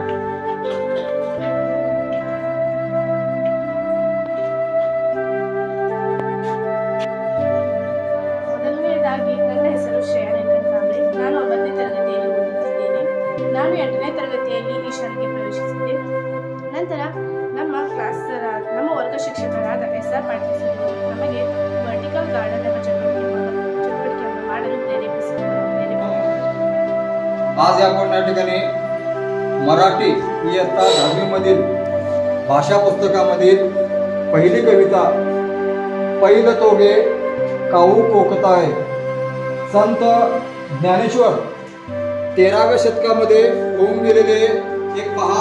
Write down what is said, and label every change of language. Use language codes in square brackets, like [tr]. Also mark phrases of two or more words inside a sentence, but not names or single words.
[kn] ಮೊದಲನೆಯದಾಗಿ ನನ್ನ ಹೆಸರು ಶ್ರೇಯಾ ಕಂತಾಂಬ್ರೆ. ನಾನು 9ನೇ ತರಗತಿಯಲ್ಲಿ ಓದುತ್ತಿದ್ದೇನೆ. ನಾನು 8ನೇ ತರಗತಿಯಲ್ಲಿ ಈ ಶಾಲೆಗೆ ಪ್ರವೇಶಿಸಿದ್ದೆ. ನಂತರ ನಮ್ಮ ವರ್ಗ ಶಿಕ್ಷಕರಾದ SR ಪಾಟೀಲ್ ಸರ್ ನಮಗೆ [en] vertical garden [kn] ಎಂಬ ಚಟುವಟಿಕೆಯನ್ನು ಮಾಡಲು ಪ್ರೇರೇಪಿಸಿದರು. [mr] आज आपण या ठिकाणी मराठी इयत्ता 10वी मधील भाषा पुस्तकामधील पहिली कविता पैल तोगे काऊ कोकताय संत ज्ञानेश्वर 13व्या शतकामध्ये होऊन गेलेले एक महान